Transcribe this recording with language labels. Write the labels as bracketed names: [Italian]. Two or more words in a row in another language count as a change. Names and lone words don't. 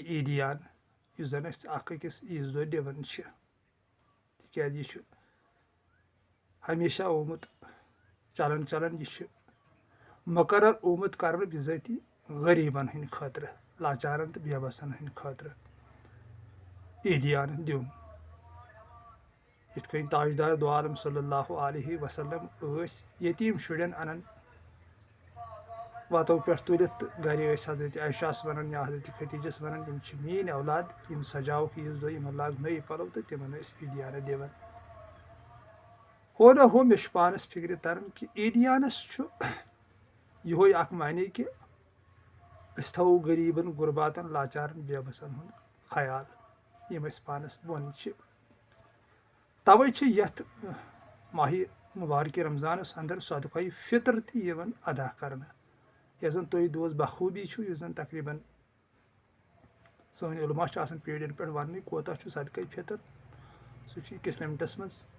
[Kashmiri] عیٖدیان یُس زن أسۍ اکھ أکِس عیٖذ دۄہ دِوان چھِ، تِکیازِ یہِ چھُ ہمیشہ آمُت چلان یہِ چھُ مُقرر آمُت کرنہٕ بِذٲتی غریٖبن ہٕنٛدِ خٲطرٕ، لاچارن تہٕ بے بسن ہٕنٛدِ خٲطرٕ عیٖدیان دیُن. یِتھ کٔنۍ تاجدار دو عالم [Arabic] صلی اللہ علیہ وسلم [Kashmiri] ٲسۍ یتیٖم شُرٮ۪ن انان وتو پٮ۪ٹھ تُلِتھ تہٕ گرِ ٲسۍ حضرت عایشہس ونان یا حضرت ختیٖجس ونان یِم چھِ میٲنۍ اولاد، یِم سجاوُکھ عیٖذ دۄہ، یِمن لاگ نٔے پلو تہٕ تِمن ٲسۍ عیٖدیانہٕ دِوان. ہو نہ ہو مےٚ چھُ پانس فِکرِ تران کہِ عیٖدیانس چھُ یِہوے اکھ معنے کہِ أسۍ تھاوو غریٖبن غُرباتن لاچارن بے بسن ہُنٛد خیال یِم أسۍ پانس بۄن چھِ. توے چھِ یتھ ماہہِ مُبارکہِ رمضانس اندر صدقے فطر تہِ یِوان ادا کرنہٕ، یۄس زن تُہۍ دوس بخوٗبی چھُ، یُس زن تقریٖبن سٲنۍ علما چھِ آسان پیڑین پٮ۪ٹھ وننٕے کوتاہ چھُ صدقے فطر، سُہ چھُ أکِس لِمٹس منٛز.